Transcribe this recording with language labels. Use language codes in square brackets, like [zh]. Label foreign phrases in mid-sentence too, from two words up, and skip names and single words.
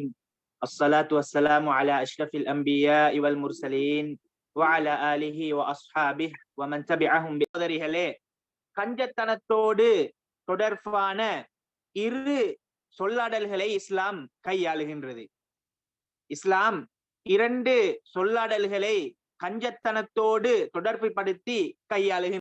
[ar] الصلاة والسلام على أشرف الأنبياء والمرسلين وعلى آله وأصحابه ومن تبعهم بقدره. [ta] கஞ்சத்தனத்தோடு தொடர்பான 2 சொல்லாடல்களை இஸ்லாம் கையாளுகின்றது. இஸ்லாம் 2 சொல்லாடல்களை கஞ்சத்தனத்தோடு தொடர்புபடுத்தி கையாளுகின்றது.